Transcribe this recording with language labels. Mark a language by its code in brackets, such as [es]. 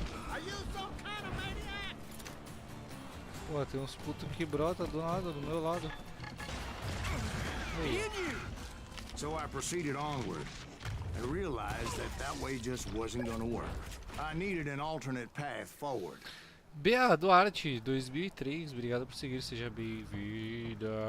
[en] Are you some kind of maniac? [pt] Pô, tem uns putos que brota do nada, do meu lado. Ei. [en] So I proceeded onward and realized that that way just wasn't gonna work. I needed an alternate path forward. [pt] Bea Duarte, 2003, obrigado por seguir, seja bem-vinda.